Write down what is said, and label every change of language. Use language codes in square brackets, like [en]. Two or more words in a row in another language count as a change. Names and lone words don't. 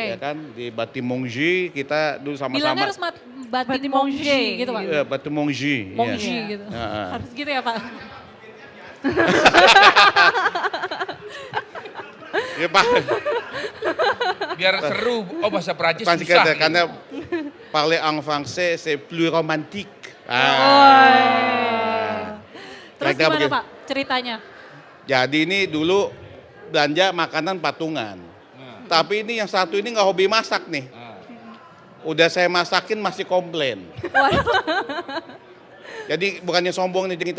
[id] ya kan di Batimongji kita dulu Bilangnya sama-sama. harus Batimongji gitu Pak. Iya, Batimongji. Mongji Iya. gitu. Heeh. Harus gitu ya Pak? Ya Pak, Biar seru. Oh bahasa Prancis pasti susah. kata, gitu. [fr] karena parler en français c'est plus romantique. [id] Terus Kira-kira gimana begitu. Pak ceritanya? Jadi ini dulu belanja makanan patungan. Tapi ini yang satu ini nggak hobi masak nih. Udah saya masakin masih komplain. Jadi bukannya sombong nih cerita.